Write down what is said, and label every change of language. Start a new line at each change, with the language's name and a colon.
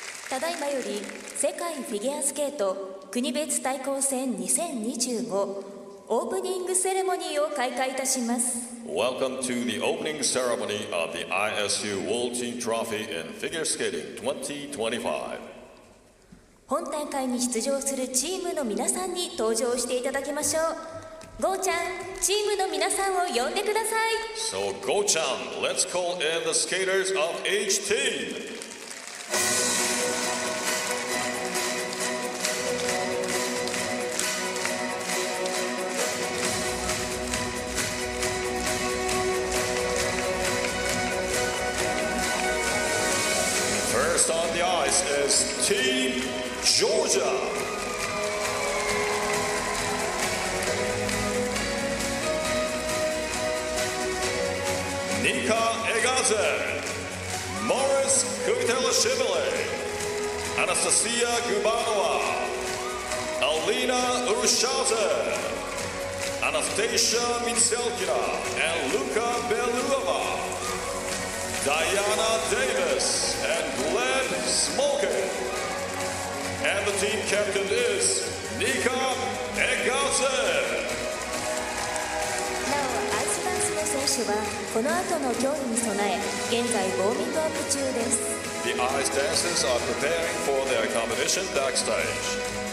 Japanese: ただいまより世界フィギュアスケート国別対抗戦2025オープニングセレモニーを開会いたします。
English: Welcome to the opening ceremony of the ISU World Team Trophy in Figure Skating 2025.
Japanese: 本大会に出場するチームの皆さんに登場していただきましょう。ゴーちゃん、チームの皆さんを呼んでください。
English: So Go-chan, let's call in the skaters of each team. First on the ice is Team Georgia. Nika Egaze, Morris Kuitelashvili, Anastasia Gubanova, Alina Urshausen, Anastasia Mitselkina, and Luka Beluova, Diana Davis, and Glenn Smolkin. And the team captain is Nika Egaze.
Japanese: なお、アイスダンスの選手はこの後の競技に備え現在ウォーミングアップ中です。
English: The ice dancers are preparing for their competition backstage.